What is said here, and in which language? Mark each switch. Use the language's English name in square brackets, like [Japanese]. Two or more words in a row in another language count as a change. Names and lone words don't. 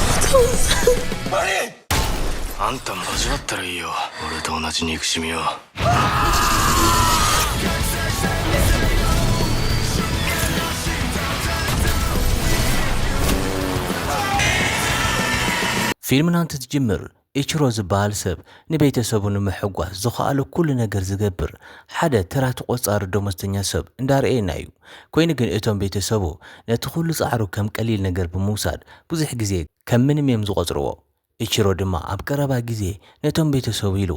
[Japanese] あんたも始まったらいいよ。俺と同じ憎しみを。 [Tigrinya] ፊልምና እንትትጅምር ኢችሮ ዝበሃል ሰብ ንቤተሰቡ ንምሕጓስ ዝኽኣሉ ኩሉ ነገር ዝገብር ሓደ ተራ ተቆጻሪ ደመወዝተኛ ሰብ እንዳርአየና እዩ። ኮይኑ ግን እቶም ቤተሰቡ ነቲ ኩሉ ጻዕሩ ከም ቀሊል ነገር ብምውሳድ ብዙሕ ግዜ ከም ምንም እዮም ዝቆጽርዎ። ኢችሮ ድማ ኣብ ቀረባ ግዜ ነቶም ቤተሰቡ ኢሉ